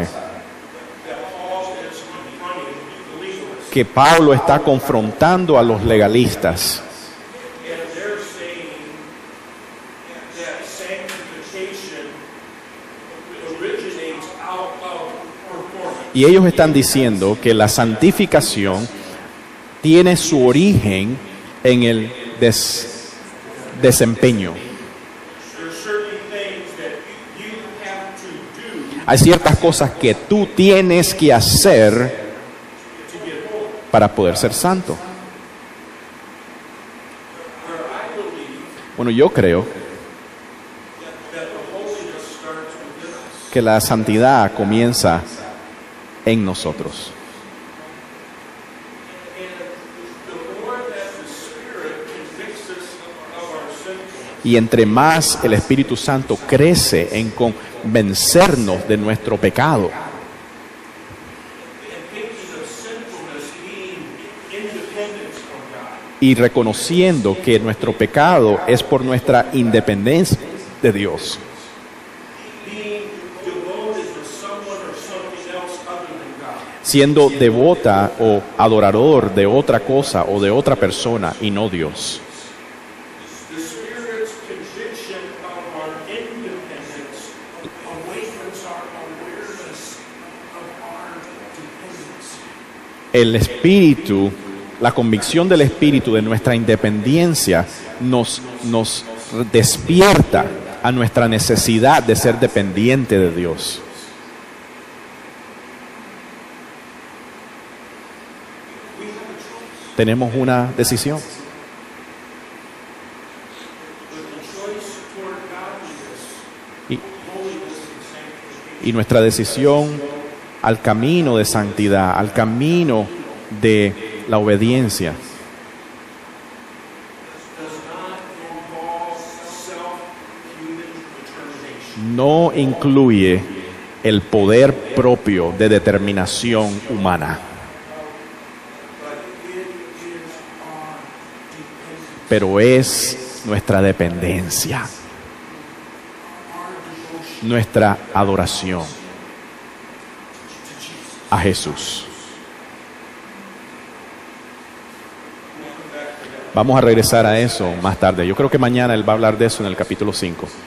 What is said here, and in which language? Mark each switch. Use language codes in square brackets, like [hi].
[en] that Paul is confronting the legalists, [es] que Pablo está confrontando a los legalistas [en] and they're saying that sanctification originates out of performance. [es] y ellos están diciendo que la santificación tiene su origen en el desempeño. [en] There's certain things that you have to do [es] Hay ciertas cosas que tú tienes que hacer [en] to get holy. [es] para poder ser santo. [en] Where I believe [es] Bueno, yo creo [en] that the holiness starts within us. [es] que la santidad comienza en nosotros. [en] And the more that the Spirit convicts us of our sinfulness, [es] Y entre más el Espíritu Santo crece en convencernos de nuestro pecado [en] and thinking of sinfulness being independence from God, [es] y reconociendo que nuestro pecado es por nuestra independencia de Dios, [en] being devoted to someone or something else other than God, [es] siendo devota o adorador de otra cosa o de otra persona y no Dios. [en] the Spirit's conviction of our independence awakens our awareness of our dependency. [es] El Espíritu, la convicción del Espíritu de nuestra independencia nos despierta a nuestra necesidad de ser dependiente de Dios. Tenemos una decisión. [en] But the choice toward godliness, [es] Y, [en] holiness, and sanctification [es] y nuestra decisión al camino de santidad, al camino de la obediencia, [en] does not involve self-human determination. [es] no incluye el poder propio de determinación humana, [en] But it is our dependence, [es] pero es nuestra dependencia, [en] our devotion [es] nuestra adoración [en] to Jesus. [es] a Jesús. Vamos a regresar a eso más tarde. Yo creo que mañana él va a hablar de eso en el capítulo 5.